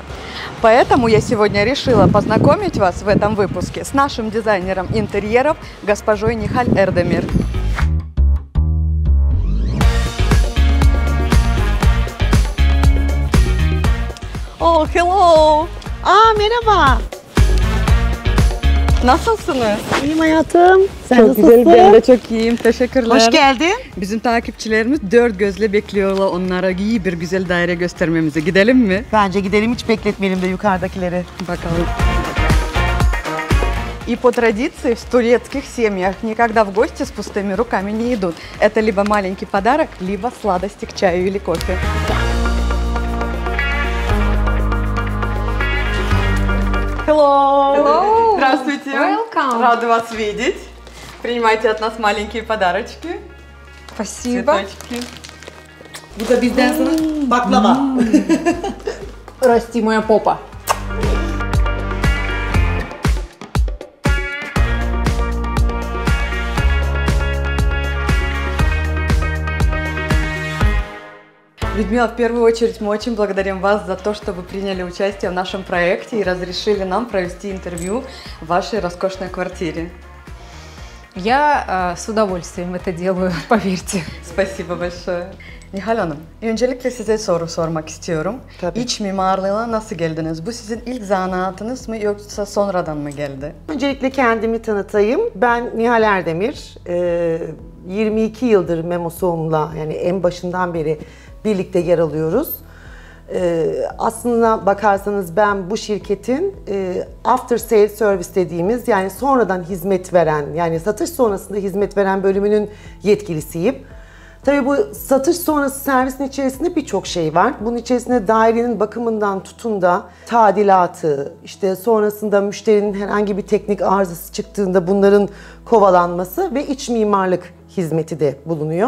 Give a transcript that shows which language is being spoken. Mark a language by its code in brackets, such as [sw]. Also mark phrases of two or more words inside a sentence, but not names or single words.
[ru] Поэтому я сегодня решила познакомить вас в этом выпуске с нашим дизайнером интерьеров госпожой Нихаль Эрдемир. [en] Oh, hello! [tr] Merhaba. Nasılsınız? İyiyim hayatım. Sen Çok nasılsın? güzel, ben de çok iyiyim. Teşekkürler. Hoş geldin. Bizim takipçilerimiz dört gözle bekliyorlar onlara iyi bir güzel daire göstermemizi. Gidelim mi? Bence gidelim, hiç bekletmeyelim de yukarıdakileri. Bakalım. [ru] И по традиции в турецких семьях никогда в гости с пустыми руками не идут. Это либо маленький подарок, либо сладости к чаю или кофе. [en] Hello! Hello! [ru] Здравствуйте! [en] Welcome! [ru] Рада вас видеть. Принимайте от нас маленькие подарочки. Спасибо. Цветочки. [tr] Bu da bizden sana baklava. [ru] Расти моя попа. Людмила, в первую очередь мы очень благодарим вас за то, что вы приняли участие в нашем проекте и разрешили нам провести интервью в вашей роскошной квартире. Я с удовольствием это делаю, поверьте. Spasibo большое. [tr] Nihal Hanım, öncelikle size soru sormak istiyorum. Tabii. İç mimarlığına nasıl geldiniz? Bu sizin ilk zanaatınız mı yoksa sonradan mı geldi? Öncelikle kendimi tanıtayım. Ben Nihal Erdemir. 22 yıldır Memos Home'la, yani en başından beri birlikte yer alıyoruz. Aslına bakarsanız ben bu şirketin [en] after sale service [tr] dediğimiz, yani sonradan hizmet veren, yani satış sonrasında hizmet veren bölümünün yetkilisiyim. Tabii bu satış sonrası servisin içerisinde birçok şey var. Bunun içerisinde dairenin bakımından tutun da tadilatı, işte sonrasında müşterinin herhangi bir teknik arızası çıktığında bunların kovalanması ve iç mimarlık hizmeti de bulunuyor.